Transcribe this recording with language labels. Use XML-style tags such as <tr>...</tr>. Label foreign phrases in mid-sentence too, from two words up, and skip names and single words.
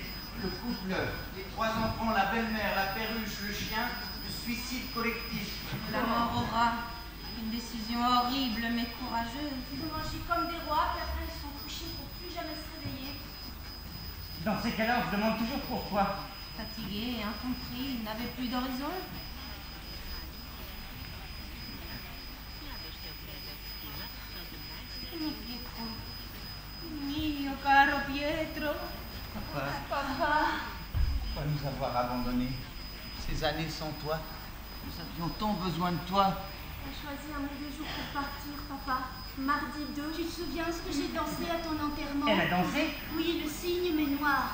<fr>Le couple, les 3 enfants, la belle-mère, la perruche, le chien, le suicide collectif. La mort au rat. Une décision horrible mais courageuse. Ils ont mangé comme des rois, puis après ils sont couchés pour plus jamais se réveiller. Dans ces cas-là, on se demande toujours pourquoi. Fatigués et incompris, ils n'avaient plus d'horizon.</fr> <it>Mi Pietro. Mio caro Pietro.</it> <fr>Papa. Pourquoi nous avoir abandonnés? Ces années sans toi, nous avions tant besoin de toi. Tu as choisi un mauvais jour pour partir, papa. Mardi 2. Tu te souviens ce que j'ai dansé à ton enterrement? Elle a dansé? Oui, le cygne mais noir.</fr>